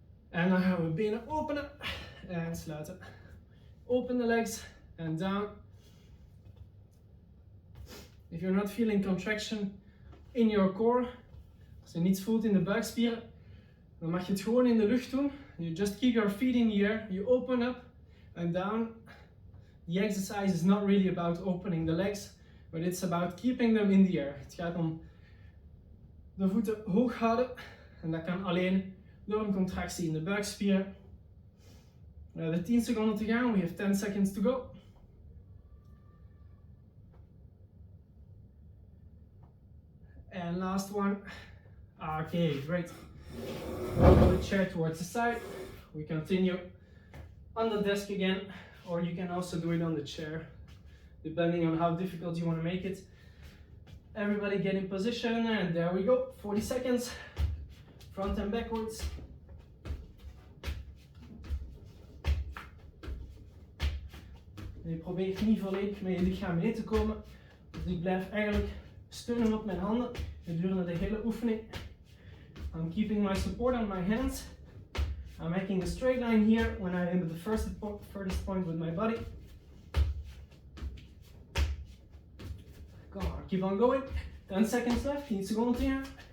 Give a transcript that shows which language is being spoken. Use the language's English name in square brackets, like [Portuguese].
[Dutch] En dan gaan we benen openen en sluiten. [English] Open the legs and down. If you're not feeling contraction in your core, [Dutch] als je niets voelt in de buikspieren, dan mag je het gewoon in de lucht doen. [English] You just keep your feet in the air, you open up and down. The exercise is not really about opening the legs, but it's about keeping them in the air. [Dutch] Het gaat om de voeten hoog houden, en dat kan alleen door een contractie in de buikspieren. We hebben 10 seconden te gaan, [English] we have 10 seconds to go. And last one. Okay, great. Roll the chair towards the side. We continue on the desk again, or you can also do it on the chair, depending on how difficult you want to make it. Everybody get in position, and there we go. 40 seconds, front and backwards. [Dutch] Je probeert niet volledig met je lichaam mee te komen. Dus ik blijf eigenlijk steunen op mijn handen gedurende de hele oefening. [English] I'm keeping my support on my hands. I'm making a straight line here when I am at the furthest point with my body. Come on, keep on going. 10 seconds left, [Dutch] 10 seconden te gaan.